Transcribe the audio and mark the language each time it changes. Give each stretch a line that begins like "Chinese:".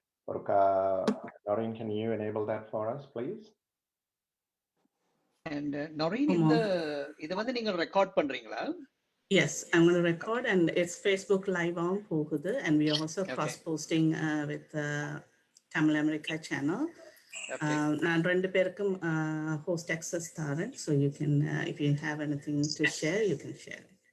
Tamil: ஒருக்கா
English: Noreen, can you enable that for us please?
Tamil: And Noreen, இத வந்து நீங்க ரெக்கார்ட் பண்றீங்களா?
English: Yes, I'm going to record and it's Facebook live on
Tamil: போகுது
English: and we are also cross posting with Tamil America channel.
Tamil: நான் ரெண்டு பேருக்கும் host access தரேன்,
English: so you can if you have anything to share you can share.